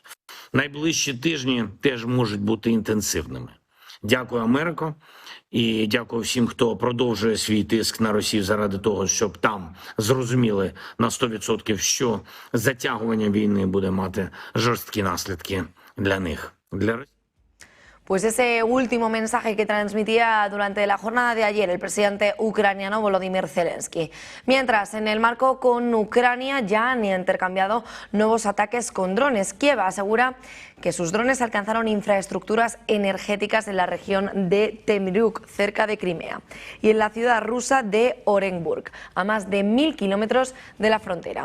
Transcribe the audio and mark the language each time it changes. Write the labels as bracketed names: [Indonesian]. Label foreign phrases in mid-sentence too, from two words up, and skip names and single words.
[Ukrainian] Найближчі тижні теж можуть бути інтенсивними. Дякую, Америко, і дякую всім, хто продовжує свій тиск на Росію заради того, щоб там зрозуміли на 100%, що затягування війни буде мати жорсткі наслідки для них, для Росії. [Spanish] Pues ese último mensaje que transmitía durante la jornada de ayer el presidente ucraniano Volodymyr Zelensky. Mientras, en el marco con Ucrania ya han intercambiado nuevos ataques con drones. Kiev asegura que sus drones alcanzaron infraestructuras energéticas en la región de Temryuk, cerca de Crimea, y en la ciudad rusa de Orenburg, a más de 1000 kilómetros de la frontera.